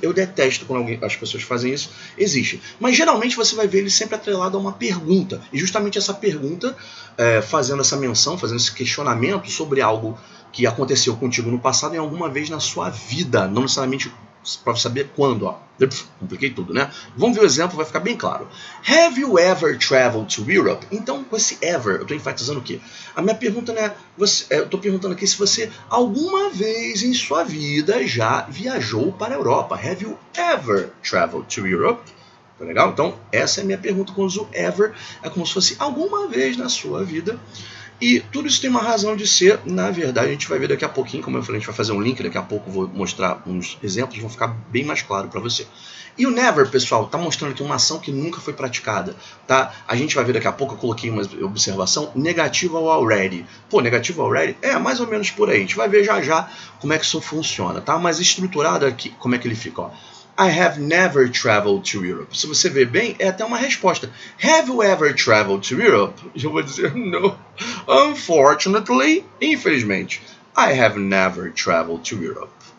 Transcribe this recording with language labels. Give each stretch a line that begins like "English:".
Portuguese: Eu detesto quando as pessoas fazem isso. Existe. Mas geralmente você vai ver ele sempre atrelado a uma pergunta. E justamente essa pergunta, fazendo essa menção, fazendo esse questionamento sobre algo que aconteceu contigo no passado em alguma vez na sua vida. Não necessariamente para saber quando, ó. Compliquei tudo, né? Vamos ver o exemplo, vai ficar bem claro.
English: Have you ever traveled to Europe?
Portuguese: Então, com esse ever, eu estou enfatizando o quê? A minha pergunta é, eu estou perguntando aqui se você alguma vez em sua vida já viajou para a Europa.
English: Have you ever traveled to Europe?
Portuguese: Tá legal? Então, essa é a minha pergunta. Quando uso ever, é como se fosse alguma vez na sua vida. E tudo isso tem uma razão de ser, na verdade, a gente vai ver daqui a pouquinho, como eu falei, a gente vai fazer um link, daqui a pouco vou mostrar uns exemplos, vão ficar bem mais claro para você. E o never, pessoal, está mostrando aqui uma ação que nunca foi praticada, tá? A gente vai ver daqui a pouco, eu coloquei uma observação negativa ao already. Pô, negativo ao already? É, mais ou menos por aí, a gente vai ver já já como é que isso funciona, tá? Mas estruturado aqui, como é que ele fica, ó.
English: I have never traveled to Europe.
Portuguese: Se você ver bem, é até uma resposta.
English: Have you ever traveled to Europe?
Portuguese: Eu vou dizer
English: no. Unfortunately, infelizmente, I have never traveled to Europe.